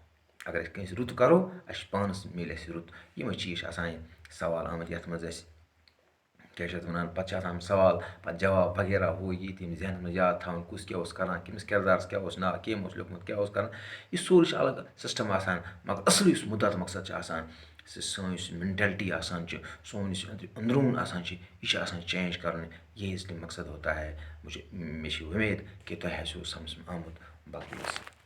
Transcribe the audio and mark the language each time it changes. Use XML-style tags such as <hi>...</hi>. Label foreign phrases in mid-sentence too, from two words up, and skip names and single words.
<ks>اگر أسۍ کٲنٛسہِ رُت کَرو اَسہِ چھُ پانَس میلہِ اَسہِ رُت. یِمَے چیٖز چھِ آسان سوال آمٕتۍ یَتھ منٛز اَسہِ کیٛاہ چھِ اَتھ وَنان پَتہٕ چھِ آسان سوال پَتہٕ جواب وغیرہ ہُہ یہِ تِم ذہنَس منٛز یاد تھاوُن کُس کیٛاہ اوس کَران کٔمِس کِردارَس کیٛاہ اوس ناو کٔمۍ اوس لیوٚکھمُت کیٛاہ اوس کَران. یہِ سورُے چھُ الگ سِسٹَم آسان مگر اَصٕل یُس مُدا تہٕ مقصد چھُ آسان سٲنۍ یُس مٮ۪نٹیلٹی آسان چھِ سون یُس أنٛدروٗن آسان چھِ یہِ چھِ آسان چینٛج کَرُن.</ks> <ur>یہی اِسلیے مقصد ہوتا ہے</ur> <ks>مےٚ چھِ اُمید کہِ تۄہہِ آسیو سَمجھ آمُت باقٕے</ks>